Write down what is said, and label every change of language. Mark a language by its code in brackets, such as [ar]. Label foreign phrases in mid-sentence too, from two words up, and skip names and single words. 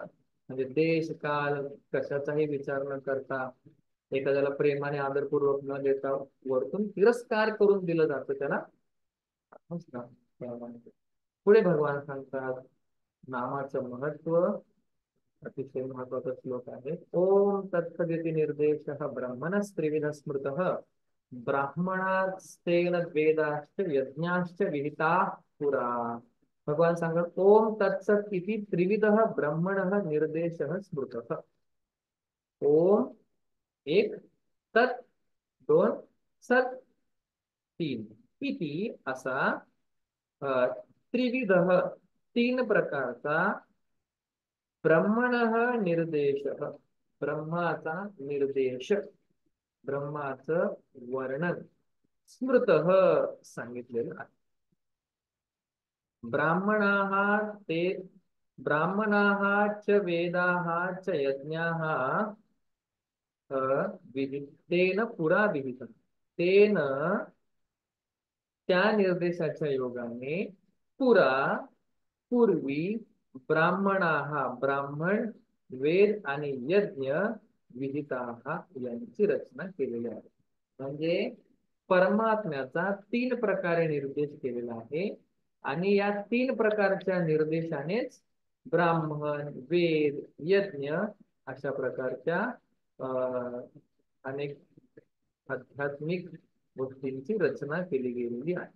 [mr] म्हणजे देश काल कशाचाही विचार न करता एखाद्याला प्रेमाने आदरपूर्वक न देता वरतून तिरस्कार करून दिलं जातं, त्याला तामस दान. पुढे भगवान सांगतात नामाचं महत्व, अतिशय महत्वाचा श्लोक आहे. [sa] ओम तत्सदिति निर्देश ब्रह्मणस्त्रिविध स्मृत ब्राह्मणास्तेन वेदाश्च यज्ञाश्च विहिता पुरा. [mr] भगवान सांगतात [sa] ओम तत्सत इति त्रिविध ब्रह्मण निर्देश स्मृत. [mr] ओम एक, तत् दोन, सत तीन, इति असा त्रिविध तीन प्रकारचा ब्रह्मण निर्देश, ब्रह्माचा निर्देश, ब्रह्माचं वर्णन स्मृत सांगितलेलं आहे. [sa] ब्राह्मणाः ते ब्राह्मणाः च वेदाः च यज्ञाः तेन पुरा विहित, [mr] तेन त्या निर्देशाच्या योगाने पुरा पूर्वी ब्राह्मणाः ब्राह्मण वेद आणि यज्ञ विहिताः यांची रचना केलेली आहे. म्हणजे परमात्म्याचा तीन प्रकारे निर्देश केलेला आहे आणि या तीन प्रकारच्या निर्देशानेच ब्राह्मण वेद यज्ञ अशा प्रकारच्या अनेक आध्यात्मिक गोष्टींची रचना केली गेलेली आहे.